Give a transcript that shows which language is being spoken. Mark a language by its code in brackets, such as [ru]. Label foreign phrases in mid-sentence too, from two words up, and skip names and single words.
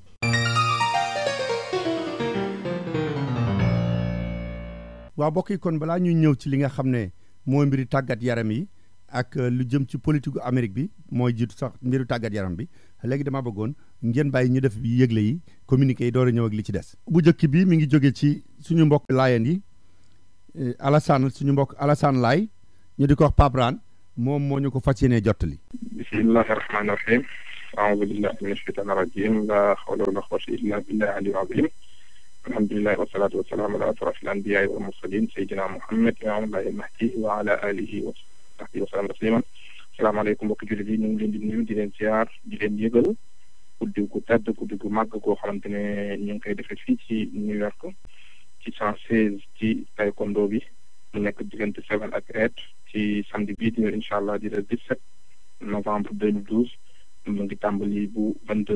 [wo] waaw mbokk yi kon balaa ñuy ñëw ci li nga xam ne mooy mbiri tàggat yaram yi ak lu jëm ci politique Amérique bi mooy jiitu sax mbiru tàggat yaram bi léegi dama bëggoon ngeen bàyyi ñu def yëgle yi communiqué yi door a ñëw ak li ci des. bu njëkk bi mi ngi jóge ci suñu mbokk laayeen yi Alassane suñu mbokk Alassane Laay ñu di ko wax Pape Rane moom moo ñu ko fas yéenee jottali. [ar] بسم الله الرحمن الرحيم أعوذ بالله من الشيطان الرجيم لا حول ولا قوة إلا بالله العلي العظيم الحمد لله والصلاة والسلام على أشرف الأنبياء والمرسلين سيدنا محمد وعلى آله وعلى آله وصحبه وسلم تسليما [wo] asalaamaaleykum mbokki jullit yi ñu ngi leen di nuyu di leen ziar di leen yëgal guddi gu tedd guddi gu màgg goo xamante ne ñu ngi koy defee fii ci New York ci 116 ci taekwondo bi mu nekk diggante 7 ak 8 ci samedi bii di [ar] إن شاء الله [wo] di [fr] le 17 novembre 2012 [wo] mu ngi tàmbali bu 22